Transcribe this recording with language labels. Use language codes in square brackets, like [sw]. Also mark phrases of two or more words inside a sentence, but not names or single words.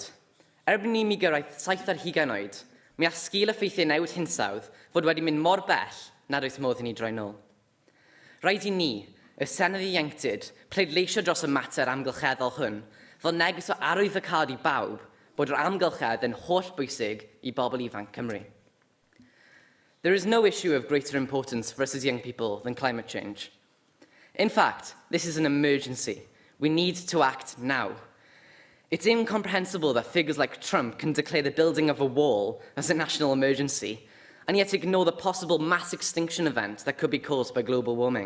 [cy] Erbyn ni mi gyrraedd 70 oed, mi all sgil effeithiau newid hinsawdd fod wedi mynd mor bell nad oes modd i ni droi nôl. Rhaid I ni, y Senedd Ieuenctid, pleidleisio dros y mater amgylcheddol hwn, fel neges o arwyddocad I bawb bod yr amgylchedd yn holl bwysig I bobl ifanc Cymru. [en] There is no issue of greater importance for us as young people than climate change. In fact, this is an emergency. We need to act now. It's incomprehensible that figures like Trump can declare the building of a wall as a national emergency, and yet ignore the possible mass extinction event that could be caused by global warming.